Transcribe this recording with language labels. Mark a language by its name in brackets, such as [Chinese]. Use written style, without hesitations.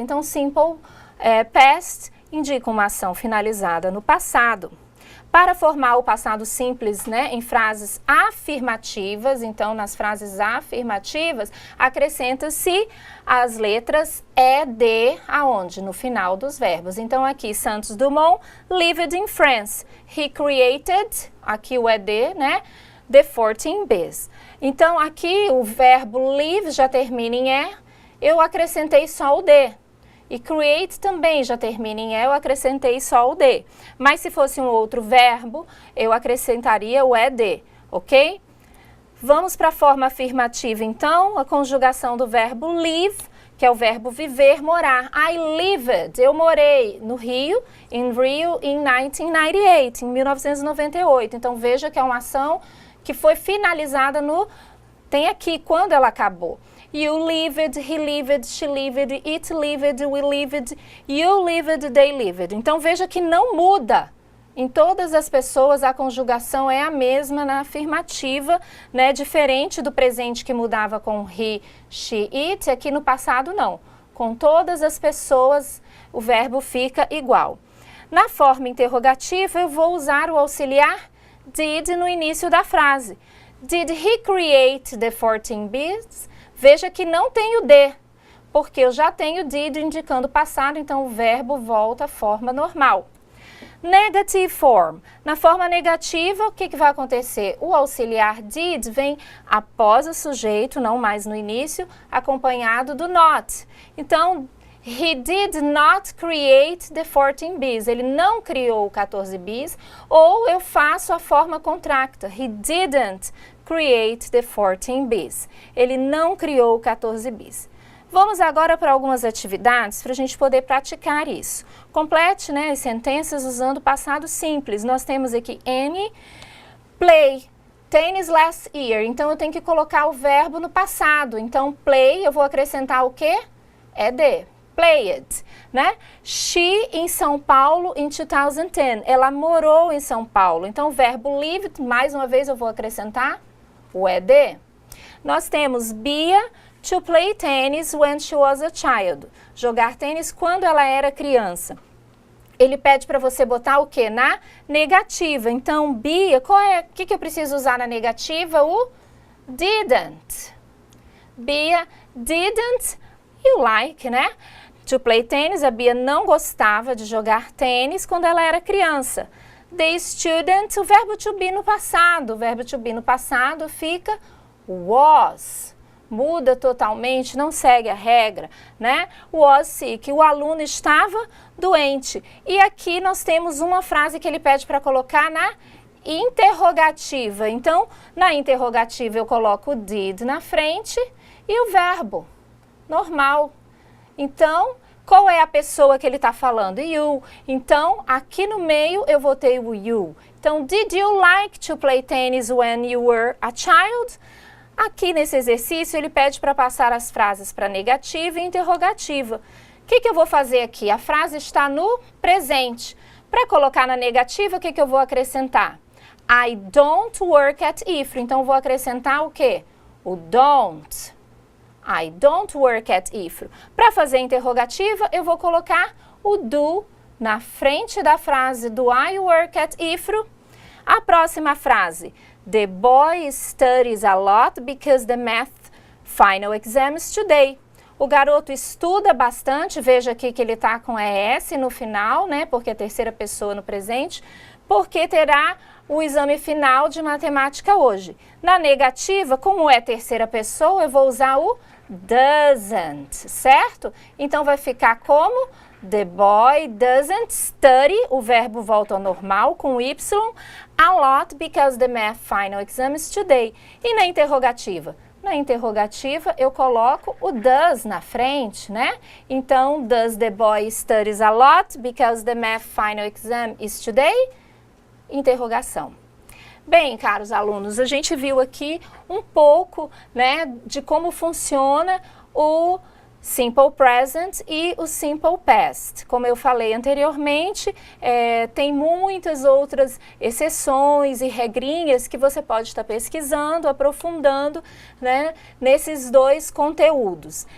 [Portuguese] Então, simple past indica uma ação finalizada no passado. Para formar o passado simples, né, em frases afirmativas, então nas frases afirmativas, acrescenta-se as letras ED aonde? No final dos verbos. Então aqui, [English] Santos Dumont lived in France. He created, [Portuguese] aqui o ED, né, [English] the 14 Bs. [Portuguese] Então aqui o verbo live já termina em E, eu acrescentei só o D. E create também já termina em E, eu acrescentei só o D. Mas se fosse um outro verbo, eu acrescentaria o ED, ok? Vamos para a forma afirmativa, então, a conjugação do verbo live, que é o verbo viver, morar. [English] I lived, [Portuguese] eu morei no Rio, em 1998, em 1998. Então, veja que é uma ação que foi finalizada no... Tem aqui, quando ela acabou. [English] You lived, he lived, she lived, it lived, we lived, you lived, they lived. [Portuguese] Então veja que não muda. Em todas as pessoas a conjugação é a mesma na afirmativa, né? Diferente do presente que mudava com he, she, it, aqui no passado não. Com todas as pessoas o verbo fica igual. Na forma interrogativa eu vou usar o auxiliar did no início da frase. [English] Did he create the 14 Bs? [Portuguese] Veja que não tem o D, porque eu já tenho did indicando passado, então o verbo volta à forma normal. Negative form. Na forma negativa, o que vai acontecer? O auxiliar did vem após o sujeito, não mais no início, acompanhado do not. [English] Então, he did not create the 14 Bs. [Portuguese] Ele não criou 14 Bs, ou eu faço a forma contracta. [English] He didn't create the 14 Bs. [Portuguese] Ele não criou 14 Bs. Vamos agora para algumas atividades para a gente poder praticar isso. Complete, né, as sentenças usando o passado simples. Nós temos aqui [English] Annie play tennis last year. [Portuguese] Então eu tenho que colocar o verbo no passado. Então play, eu vou acrescentar o quê? ED. Played, né? She em São Paulo in 2010. Ela morou em São Paulo. Então o verbo lived, mais uma vez eu vou acrescentar o ED. Nós temos [English] Bia to play tennis when she was a child. [Portuguese] Jogar tênis quando ela era criança. Ele pede para você botar o que? Na negativa. Então, Bia, o que eu preciso usar na negativa? [English] O didn't. Bia didn't you like, né? To play tennis, [Portuguese] a Bia não gostava de jogar tênis quando ela era criança. The student, o verbo to be no passado. O verbo to be no passado fica was. Muda totalmente, não segue a regra, né? Was sick, o aluno estava doente. E aqui nós temos uma frase que ele pede para colocar na interrogativa. Então, na interrogativa eu coloco o did na frente e o verbo normal. Então, qual é a pessoa que ele está falando? You. Então, aqui no meio eu vou ter o you. [English] Então, did you like to play tennis when you were a child? [Portuguese] Aqui nesse exercício ele pede para passar as frases para negativa e interrogativa. O que eu vou fazer aqui? A frase está no presente. Para colocar na negativa, o que eu vou acrescentar? [English] I don't work at IFRO. [Portuguese] Então, eu vou acrescentar o quê? O don't. [English] I don't work at IFRO. [Portuguese] Para fazer a interrogativa, eu vou colocar o do na frente da frase [English] do I work at IFRO. [Portuguese] A próxima frase. [English] The boy studies a lot because the math final exam is today. [Portuguese] O garoto estuda bastante, veja aqui que ele está com ES no final, né? Porque é terceira pessoa no presente, porque terá o exame final de matemática hoje. Na negativa, como é terceira pessoa, eu vou usar o doesn't, certo? Então vai ficar como [English] the boy doesn't study, [Portuguese] o verbo volta ao normal com Y, [English] a lot because the math final exam is today. [Portuguese] E na interrogativa? Na interrogativa eu coloco o does na frente, né? [English] Então, does the boy studies a lot because the math final exam is today? [Portuguese] Interrogação. Bem, caros alunos, a gente viu aqui um pouco, né, de como funciona o Simple Present e o Simple Past. Como eu falei anteriormente, tem muitas outras exceções e regrinhas que você pode estar pesquisando, aprofundando, né, nesses dois conteúdos.